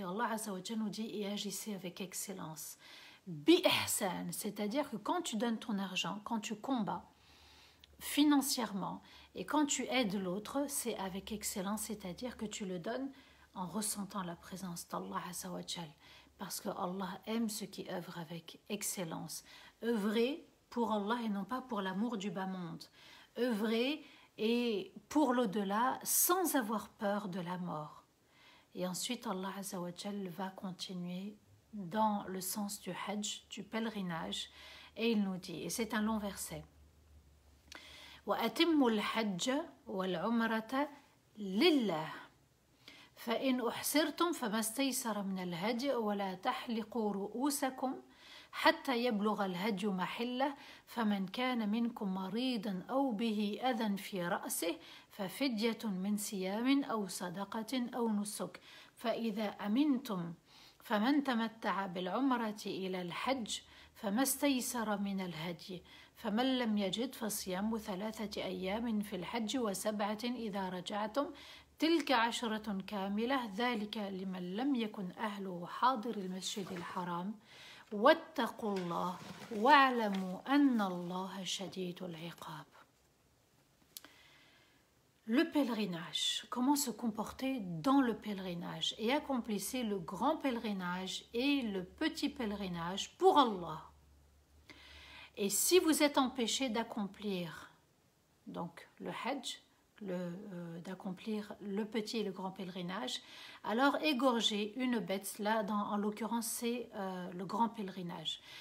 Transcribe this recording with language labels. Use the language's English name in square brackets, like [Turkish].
[French] Et Allah Azza wa Jalla nous dit, et agissez avec excellence. Bi-ihsan, c'est-à-dire que quand tu donnes ton argent, quand tu combats financièrement et quand tu aides l'autre, c'est avec excellence, c'est-à-dire que tu le donnes en ressentant la présence d'Allah Azza wa Jal, parce que Allah aime ceux qui œuvrent avec excellence. Œuvrer pour Allah et non pas pour l'amour du bas monde. Œuvrer et pour l'au-delà sans avoir peur de la mort. Et ensuite Allah Azza wa Jal va continuer dans le sens du hajj, du pèlerinage, et il nous dit, et c'est un long verset, [Arabic] وَأَتِمُّوا الْحَجَّ وَالْعُمْرَةَ لِلَّهِ فَإِنْ أُحْسِرْتُمْ فَمَا اسْتَيْسَرَ مِنَ الْهَدْيِ وَلَا تَحْلِقُوا رُؤُوسَكُمْ حتى يبلغ الهدي محله فمن كان منكم مريضا أو به أذى في رأسه ففدية من صيام أو صدقة أو نسك فإذا أمنتم فمن تمتع بالعمرة إلى الحج فما استيسر من الهدي فمن لم يجد فصيام 3 أيام في الحج و7 إذا رجعتم تلك 10 كاملة ذلك لمن لم يكن أهله حاضر المسجد الحرام واتقوا الله واعلموا أن الله شديد العقاب. [French] Le pèlerinage, comment se comporter dans le pèlerinage, et accomplissez le grand pèlerinage et le petit pèlerinage pour Allah. Et si vous êtes empêché d'accomplir donc le hajj, d'accomplir le petit et le grand pèlerinage, alors égorgez une bête, là en l'occurrence c'est le grand pèlerinage.